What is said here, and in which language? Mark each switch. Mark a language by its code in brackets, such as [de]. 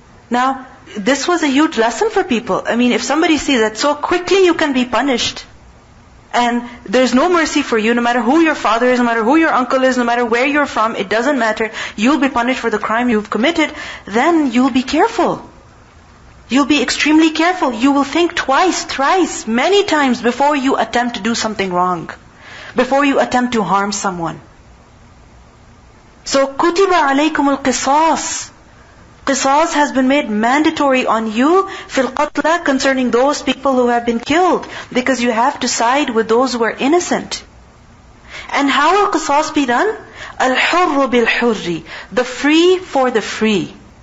[en] Now, this was a huge lesson for people. If somebody sees that so quickly you can be punished, and there's no mercy for you, no matter who your father is, no matter who your uncle is, no matter where you're from, it doesn't matter, you'll be punished for the crime you've committed, then you'll be careful. You'll be extremely careful. You will think twice, thrice, many times before you attempt to do something wrong, before you attempt to harm someone. So, [ar] كُتِبَ عَلَيْكُمُ الْقِصَاص. [en] Qisas has been made mandatory on you [ar] fil qatla, [en] concerning those people who have been killed, because you have to side with those who are innocent. And how will qisas be done? [ar] Al-hurru bil-hurri, [en] the free for the free.